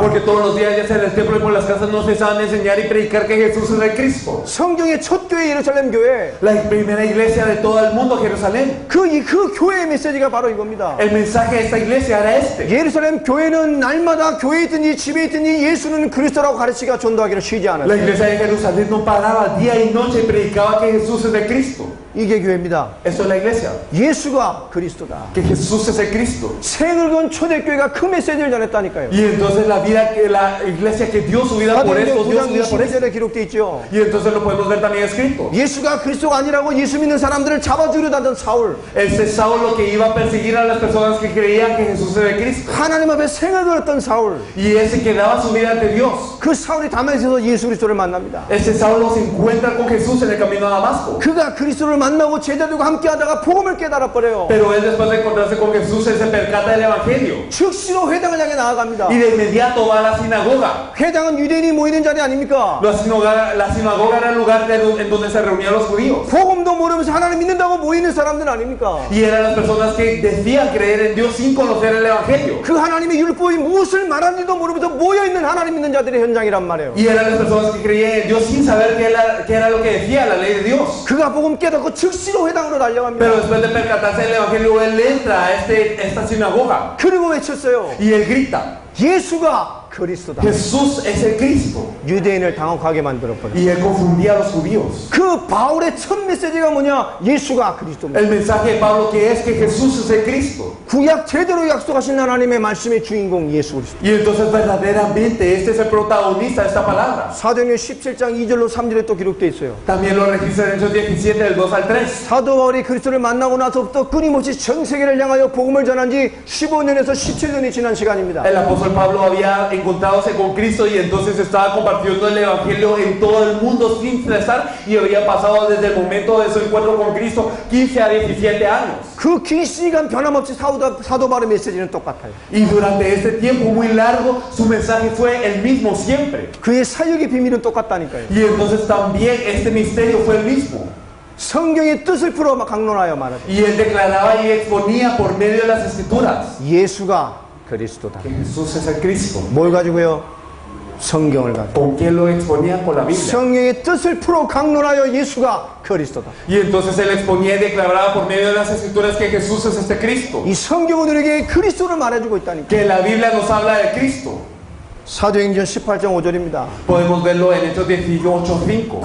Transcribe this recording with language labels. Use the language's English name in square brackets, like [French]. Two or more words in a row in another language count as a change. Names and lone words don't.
[Spanish] Porque todos los días, ya sea en el templo y por las casas, no cesaban de enseñar y predicar que Jesús es el Cristo. [Korean] 성경의 첫 교회 예루살렘 교회. [Spanish] La primera iglesia de todo el mundo, Jerusalén. [Korean] 그 교회의 메시지가 바로 이겁니다. [Spanish] El mensaje de esta iglesia era este. [Korean] 예루살렘 교회는 날마다 교회에 있든지 집에 있든지 예수는 그리스도라고 가르치기와 전도하기를 쉬지 [Spanish] La [Korean] 않았어요. [Spanish] iglesia de Jerusalén no paraba día y noche y predicaba que Jesús es el Cristo. [Korean] 이게 교회입니다. [Spanish] Eso es la iglesia. [Korean] 예수가 그리스도다. [Spanish] Que Jesús es el Cristo. [Korean] 생을 건 초대교회가 그 메시지를 전했다니까요. [Spanish] Y entonces la iglesia que dio su vida por esto, dio su vida por esto. [Korean] 9절에 기록되어 있죠. [Spanish] Y entonces lo podemos ver también escrito. [Korean] 예수가 그리스도가 아니라고 예수 믿는 사람들을 잡아주려 하던 사울. [Spanish] Ese Saulo que iba a perseguir a las personas que creían que Jesús era el Cristo. [Korean] 하나님 앞에 생을 걸었던 사울. [Spanish] Y ese que daba su vida ante Dios. [Korean] 그 사울이 다메섹에서 예수 그리스도를 만납니다. [Spanish] Ese Saulo se encuentra con Jesús en el camino a Damasco. [Korean] 그가 그리스도를 만나고 제자들과 함께 하다가 복음을 깨달아 버려요. [Spanish] Pero él después de encontrarse con Jesús, él se percata del Evangelio. [Korean] 즉시로 회당을 향해 나아갑니다. [Spanish] Y de inmediato va a la sinagoga. [Korean] 회당은 유대인이 모이는 자리 아닙니까? [Spanish] La sinagoga era el lugar en donde se reunían los judíos. [Korean] 복음도 모르면서 하나님 믿는다고 모이는 사람들 아닙니까? [Spanish] Y eran las personas que decían creer en Dios sin conocer el Evangelio. [Korean] 그 하나님의 율법이 무엇을 말하는지도 모르면서 모여있는 하나님 믿는 자들의 현장이란 말이에요. [Spanish] Y eran las personas que creían en Dios sin saber qué era lo que decía la ley de Dios. [Korean] 그가 복음 깨닫고 즉시로 회당으로 달려갑니다. [Spanish] Pero después de percatarse del Evangelio, él entra a esta sinagoga. [Korean] 그리고 외쳤어요. [Spanish] Y él grita, [Korean] 예수가 그리스도다. [Spanish] Jesús es el Cristo. [Korean] 유대인을 당혹하게 만들었거든요. [Spanish] Y él confundía a los judíos. [Korean] 그 바울의 첫 메시지가 뭐냐? 예수가 그리스도입니다. [Spanish] El mensaje de Pablo que es que Jesús es el Cristo. [Korean] 구약 제대로 약속하신 하나님의 말씀의 주인공 예수 그리스도. [Spanish] Y entonces verdaderamente este es el protagonista de esta palabra. [Korean] 사도행전 17장 2절로 3절에 또 기록되어 있어요. [Spanish] También lo registra en Hechos 17 del 2 al 3. [Korean] 사도 바울이 그리스도를 만나고 나서부터 끊임없이 전 세계를 향하여 복음을 전한 지 15년에서 17년이 지난 시간입니다. [Spanish] El apóstol Pablo había encontrándose con Cristo y entonces estaba compartiendo el Evangelio en todo el mundo sin cesar y había pasado desde el momento de su encuentro con Cristo 15 a 17 años. [Korean] 그 긴 시간 변함없이 사도 바울의 메시지는 똑같아요. [Spanish] Y durante este tiempo muy largo su mensaje fue el mismo siempre. [Korean] 그의 사역의 비밀은 똑같다니까요. [Spanish] Y entonces también este misterio fue el mismo. [Korean] 성경의 뜻을 풀어 강론하여 말하죠. [Spanish] Y él declaraba y exponía por medio de las escrituras [Korean] 예수가 그리스도다. [Spanish] que Jesús es el Cristo. [Korean] 뭘 가지고요? 성경을 가지고. [Spanish] ¿Con qué lo exponían? Con la Biblia. [Korean] 성경의 뜻을 풀어 강론하여 예수가 그리스도다. [Spanish] Y entonces él exponía y declaraba por medio de las escrituras que Jesús es este Cristo. [Korean] 이 성경은 우리에게 그리스도를 말해주고 있다니까. [Spanish] Que la Biblia nos habla de Cristo. [Korean] 사도행전 18장 5절입니다. [Spanish] Podemos verlo en Hechos 18:5.